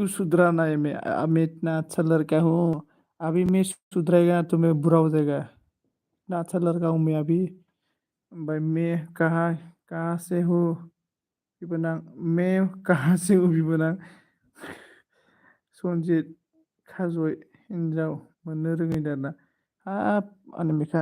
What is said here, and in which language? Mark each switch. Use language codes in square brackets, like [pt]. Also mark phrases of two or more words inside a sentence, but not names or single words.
[hi] सुधराना है मैं इतना अच्छा लड़का हूँ अभी मैं सुधरेगा तो मैं बुरा हो जाएगा इतना अच्छा लड़का हूँ मैं अभी भाई मैं कहाँ कहाँ से हूँ बिबोनां मैं कहाँ से हूँ बिबोनां [brx] सनजित खाजय हिनजाव मोननो रोङै दाना हाब अनामिका